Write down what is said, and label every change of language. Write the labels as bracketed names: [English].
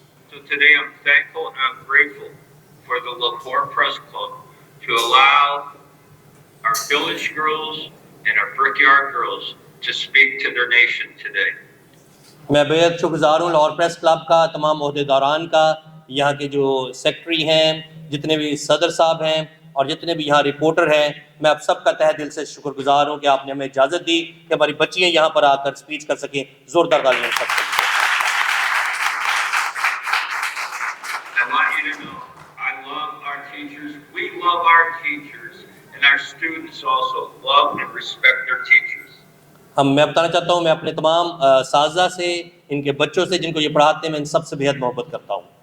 [English] So today I'm thankful and I'm grateful for the Lahore Press Club to allow our village girls and our brickyard girls to speak to their nation today. [Urdu] میں بےحد شکر گزار ہوں Lahore press club کا, تمام عہدیداران کا, یہاں کے جو سیکٹری ہیں, جتنے بھی صدر صاحب ہیں اور جتنے بھی یہاں رپورٹر ہیں, میں آپ سب کا تہ دل سے شکر گزار ہوں کہ آپ نے ہمیں اجازت دی کہ ہماری بچیاں یہاں پر آ کر اسپیچ کر سکیں. زوردار تالیاں سب کے لیے. [English] I want you to know I love our teachers. We love our teachers, and our students also love and respect their teachers. [Urdu] میں بتانا چاہتا ہوں, میں اپنے تمام اساتذہ سے, ان کے بچوں سے جن کو یہ پڑھاتے ہیں, میں ان سب سے بےحد محبت کرتا ہوں.